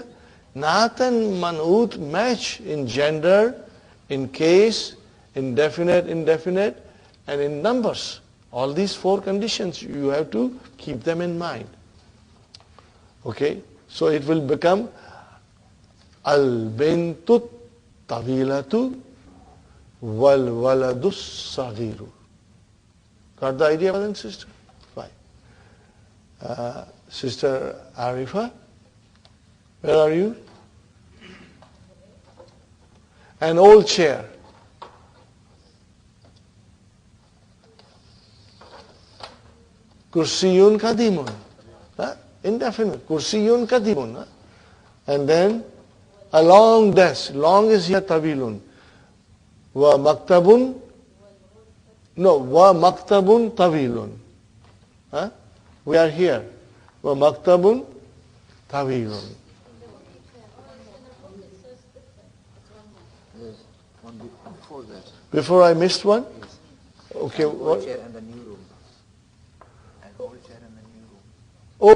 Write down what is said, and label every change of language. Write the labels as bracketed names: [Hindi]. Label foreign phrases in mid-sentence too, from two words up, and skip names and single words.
[English] Naat and man'ut match in gender, in case, in definite, indefinite, and in numbers. All these four conditions, you have to keep them in mind. Okay? So it will become [Arabic] البنت طويلة والولد صغير. [English] Got the idea, brother and sister? Fine. Sister Arifa, where are you? An old chair. [Arabic] كرسي قديم. Indefinite. كرسي قديم. [English] And then a long desk. Long is here tawilun. [Arabic] ومكتب. No, ومكتب طويل. [English] We are here. [Arabic] ومكتب طويل. [English] Yes, one before that. Before I missed one? Okay. An old What? chair and the new room. An old chair and the new room.